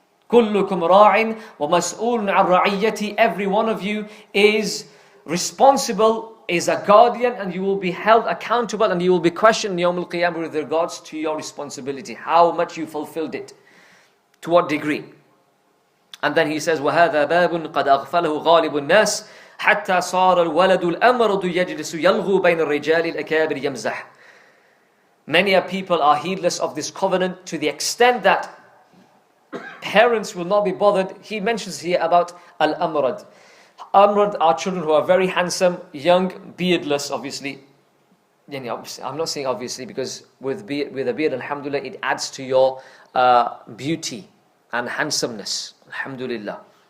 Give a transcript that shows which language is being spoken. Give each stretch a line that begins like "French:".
Arabic: كُلُّكُمْ رَاعٍ وَمَسْئُولٌ عَنْ رَعِيَّتِهِ.
English: Every one of you is responsible, is a guardian, and you will be held accountable, and you will be questioned Yawm al-Qiyamah with regards to your responsibility, how much you fulfilled it, to what degree. And then he says,
Arabic: وَهَذَا بَابٌ قَدْ أَغْفَلَهُ غَالِبُ النَّاسِ حَتَّى صَارَ الْوَلَدُ الْأَمْرُ يَجْلِسُ يَلْغُو بَيْنَ الرِّجَالِ الْأَكَابِرِ يَمْزَحُ.
English: Many a people are heedless of this covenant to the extent that parents will not be bothered. He mentions here about Al-Amrad. Amrad are children who are very handsome, young, beardless, obviously. I'm not saying obviously, because with a beard, alhamdulillah, it adds to your beauty and handsomeness. Alhamdulillah.